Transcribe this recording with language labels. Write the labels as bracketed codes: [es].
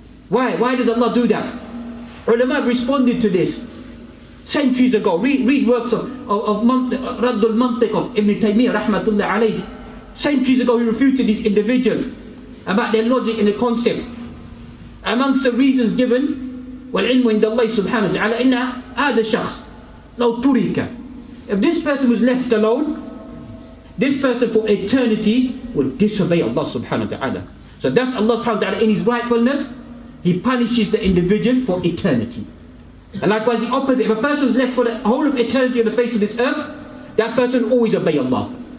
[en] Why does Allah do that? Ulama responded to this centuries ago. Read works of Raddul Mantiq of Ibn Taymiyyah rahmatullah alayhi. Centuries ago he refuted these individuals about their logic and the concept. Amongst the reasons given, [ar] وَالْعِلْمُ عِنْدَ اللَّهِ سُبْحَانَهُ وَتَعَالَى إِنَّ هَذَا الشَّخْص لَوْ تُرِكَ. [en] If this person was left alone, this person for eternity will disobey Allah subhanahu wa ta'ala. So that's Allah subhanahu wa ta'ala in His rightfulness. He punishes the individual for eternity. And likewise the opposite, if a person is left for the whole of eternity on the face of this earth, that person will always obey Allah.